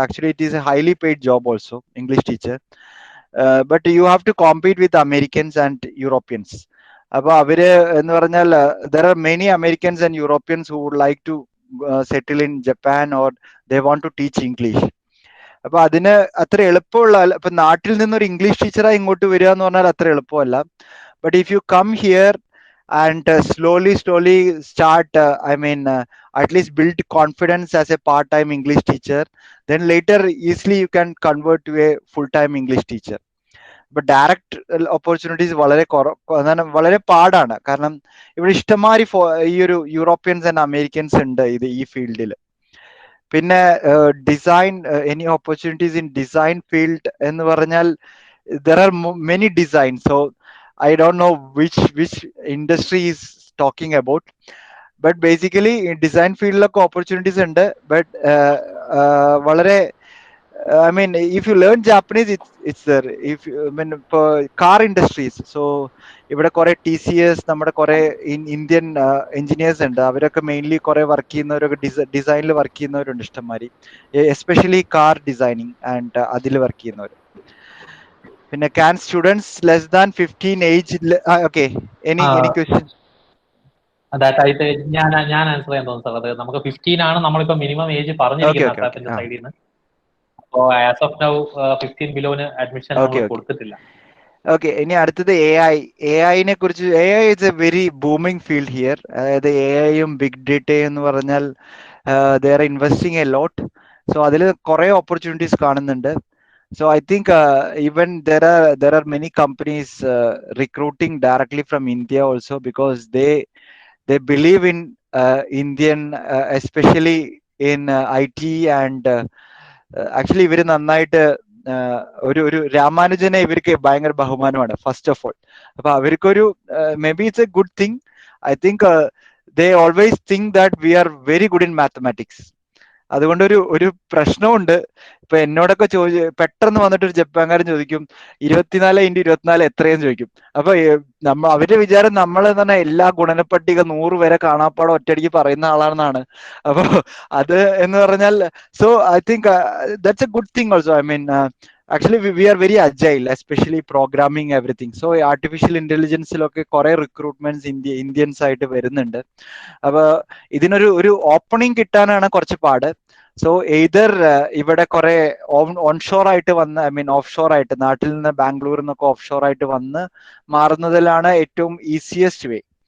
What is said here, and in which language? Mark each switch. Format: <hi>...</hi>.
<en>Actually it is a highly paid job also English teacher, but you have to compete with Americans and Europeans.</en> <ml>അപ്പൊ അവര് എന്ന് പറഞ്ഞാൽ</ml> <en>There are many Americans and Europeans who would like to settle in Japan or they want to teach English.</en> <ml>അപ്പൊ അതിന് അത്ര എളുപ്പമുള്ള, ഇപ്പൊ നാട്ടിൽ നിന്നൊരു ഇംഗ്ലീഷ് ടീച്ചറായി ഇങ്ങോട്ട് വരിക എന്ന് പറഞ്ഞാൽ അത്ര എളുപ്പമല്ല.</ml> <en>But if you come here and slowly start, at least build confidence as a part-time English teacher, then later easily you can convert to a full-time English teacher. But direct opportunities</en> <ml>വളരെ പാടാണ്. കാരണം ഇവിടെ ഇഷ്ടംമാതിരി ഈ ഒരു Europeans and Americans ഉണ്ട് ഈ ഫീൽഡിൽ.</ml> <en>പിന്നെ design, any opportunities in design field</en> <ml>എന്ന് പറഞ്ഞാൽ</ml> <en>there are many designs, so I don't know which industry is talking about, but basically in design field like opportunities</en> <ml>ഉണ്ട്.</ml> <en>But</en> <ml>വളരെ</ml> <en>I mean if you learn Japanese it's there. If I mean car industries, so</en> <ml>ഇവിടെ കുറെ TCS, നമ്മുടെ കുറെ Indian engineers ഉണ്ട്. അവരൊക്കെ mainly കുറെ work ചെയ്യുന്നവരൊക്കെ ഡിസൈനിൽ വർക്ക് ചെയ്യുന്നവരുണ്ട് ഇഷ്ടംമാതിരി, എസ്പെഷ്യലി കാർ ഡിസൈനിങ് ആൻഡ് അതിൽ വർക്ക് ചെയ്യുന്നവർ.</ml> <en>പിന്നെ can students less than 15 age, okay, any questions?</en> <ml>അതായത് ഞാൻ ആൻസർ ചെയ്യാൻ തോന്നുന്നു സാർ. അത് നമുക്ക് 15 ആണ് നമ്മളിപ്പോ മിനിമം ഏജ് പറഞ്ഞിരിക്കുന്നത് അസാപ്പിന്റെ സൈഡിൽ നിന്ന്. അപ്പോ ആസ് ഓഫ് നൗ 15 ബിലോന് അഡ്മിഷൻ കൊടുത്തിട്ടില്ല. ഓക്കെ, ഇനി അടുത്തത് AI കുറിച്ച്.</ml> <en>AI is a very booming field here.</en> <ml>അതായത് AIയും ബിഗ് ഡേറ്റയും എന്ന് പറഞ്ഞാൽ</ml> <en>they are investing a lot.</en> <ml>So അതിൽ കുറെ ഓപ്പർച്യൂണിറ്റീസ് കാണുന്നുണ്ട്.</ml> <en>So I think even there are many companies recruiting directly from India also, because they believe in Indian, especially in IT and actually</en> <ml>ഇവര് നന്നായിട്ട് ഒരു രാമാനുജനെ ഇവർക്ക് ഭയങ്കര ബഹുമാനമാണ്</ml> <en>First of all.</en> <ml>അപ്പൊ അവർക്കൊരു</ml> <en>May be it's A good thing. I think they always think that we are very good in mathematics.</en> <ml>അതുകൊണ്ടൊരു പ്രശ്നമുണ്ട്. ഇപ്പൊ എന്നോടൊക്കെ പെട്ടെന്ന് വന്നിട്ട് ഒരു ജപ്പാൻകാരൻ ചോദിക്കും 24x24 എത്രയെന്ന് ചോദിക്കും. അപ്പൊ അവരുടെ വിചാരം നമ്മൾ എന്ന് പറഞ്ഞാൽ എല്ലാ ഗുണനപ്പട്ടിക 100 വരെ കാണാപ്പാടം ഒറ്റയടിക്ക് പറയുന്ന ആളാണെന്നാണ്. അപ്പൊ അത് എന്ന് പറഞ്ഞാൽ,</ml> <en>So I think that's a good thing also. I mean actually we are very agile, especially programming everything.</en> <ml>So artificial intelligence ലൊക്കെ കുറെ റിക്രൂട്ട്മെന്റ്സ് ഇന്ത്യൻസ് ആയിട്ട് വരുന്നുണ്ട്. അപ്പൊ ഇതിനൊരു ഓപ്പണിംഗ് കിട്ടാനാണ് കുറച്ച് പാട്. സോ എയ്തർ ഇവിടെ കുറെ ഓൺഷോർ ആയിട്ട് വന്ന്, ഐ മീൻ ഓഫ് ഷോർ ആയിട്ട്, നാട്ടിൽ നിന്ന് ബാംഗ്ലൂരിൽ നിന്നൊക്കെ ഓഫ് ഷോർ ആയിട്ട് വന്ന് മാറുന്നതിലാണ് ഏറ്റവും ഈസിയസ്റ്റ് വേ.</ml>